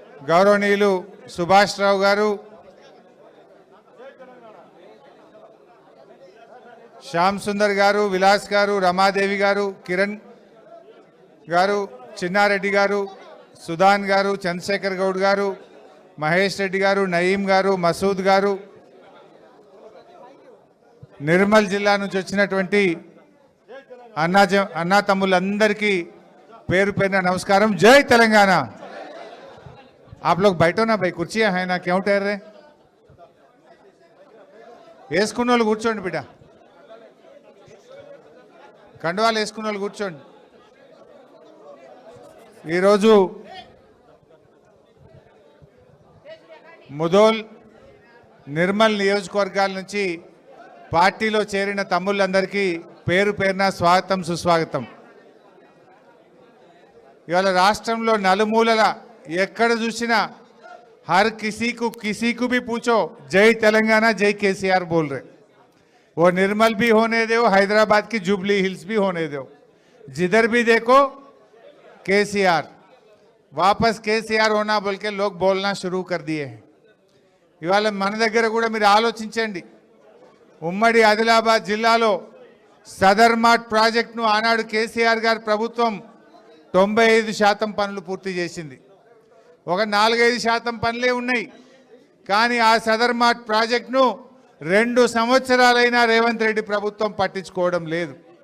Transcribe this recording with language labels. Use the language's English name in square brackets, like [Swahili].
[Telugu] గౌరవనీయులు సుభాష్ రావు గారు, శ్యామ్ సుందర్ గారు, విలాస్ గారు, రమాదేవి గారు, కిరణ్ గారు, చిన్నారెడ్డి గారు, సుధాన్ గారు, చంద్రశేఖర్ గౌడ్ గారు, మహేష్ రెడ్డి గారు, నయీం గారు, మసూద్ గారు, నిర్మల్ జిల్లా నుంచి వచ్చినటువంటి అన్నా తమ్ముళ్ళందరికీ పేరు పేరున నమస్కారం. జై తెలంగాణ. [Hindi] आप लोग बैठो ना भाई, कुर्सियां हैं ना, क्यों ठहर रहे? [Telugu] వేసుకున్న వాళ్ళు కూర్చోండి బిడ్డ, కండువాలు వేసుకున్న వాళ్ళు కూర్చోండి. ఈరోజు ముదోల్, నిర్మల్ నియోజకవర్గాల నుంచి పార్టీలో చేరిన తమ్ముళ్ళందరికీ పేరు పేరున స్వాగతం, సుస్వాగతం. ఇవాళ రాష్ట్రంలో నలుమూలల ఎక్కడ చూసినా [Hindi] हर किसी को भी पूछो जय तेलंगाना जय केसीआर बोल रहे. वो निर्मल भी होने दो, हैदराबाद की जुबली हिल्स भी होने दो, जिधर भी देखो केसीआर. वापस केसीआर होना बोल के लोग बोलना शुरू कर दिए हैं. [Telugu] ఇవాళ మన దగ్గర కూడా మీరు ఆలోచించండి. ఉమ్మడి ఆదిలాబాద్ జిల్లాలో సదర్ మార్ట్ ప్రాజెక్టును ఆనాడు కేసీఆర్ గారి ప్రభుత్వం 95% పనులు పూర్తి చేసింది. ఒక 4-5% పనులే ఉన్నాయి. కానీ ఆ సదర్ మార్ట్ ప్రాజెక్టును 2 సంవత్సరాలైనా రేవంత్ రెడ్డి ప్రభుత్వం పట్టించుకోవడం లేదు.